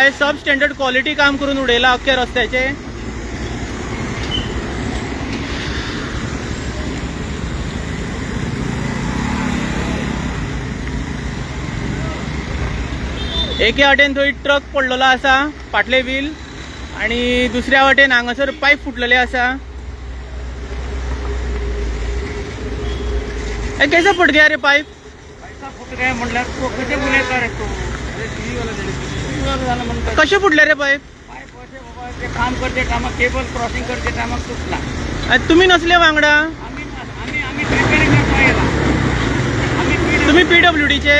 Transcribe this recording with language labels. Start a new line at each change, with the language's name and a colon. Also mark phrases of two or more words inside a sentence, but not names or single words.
Konkani: हे सब
English: standard quality
Konkani: काम करून उडयला अख्ख्या रस्त्याचे. एके वाटेन थंय ट्रक पडलेलो आसा फाटले व्हील, आणि दुसऱ्या वाटेन हांगासर पायप फुटलेले आसा.
Hindi: कैसे फुट गया रे पाइप? फुट गया
Konkani: म्हटल्यार तो कशें उलयता रे तूं? कशें फुटले रे पाइप? पाइप अशें बाबा ते काम करते टायमाक
English: cable crossing
Konkani: करते टायमाक तुटला. तुम्ही नसले वांगडा? आम्ही रिपेरिंग करपाक येला. तुम्ही PWDचे?